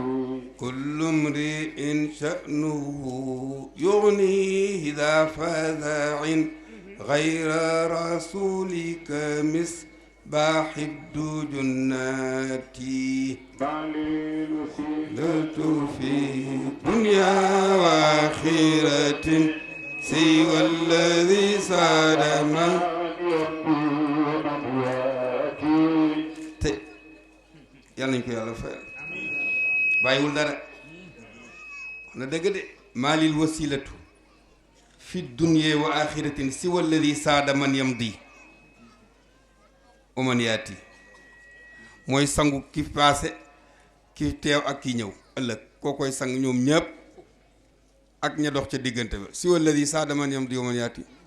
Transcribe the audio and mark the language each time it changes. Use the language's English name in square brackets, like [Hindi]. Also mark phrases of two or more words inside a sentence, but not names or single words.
[Arabic] كل امرئ شأنه يغنيه ذا فزع غير رسولك مصباح الدجنات لت في دنيا وآخرة سوى الذي ساد من [Wolof] yàlla nañ ko yàlla fayal bàyyiwul dara wax na dëgg de [Arabic] مالي وسيلة في دنيا وآخرة سوى الذي ساد من يمضي ومن يأتي [Wolof] mooy sangu ki paase ki teew ak ki ñëw ëllëg koo koy sang ñoom ñëpp ak ña dox ca diggante ba [Arabic] سوى الذي ساد من يمضي ومن يأتي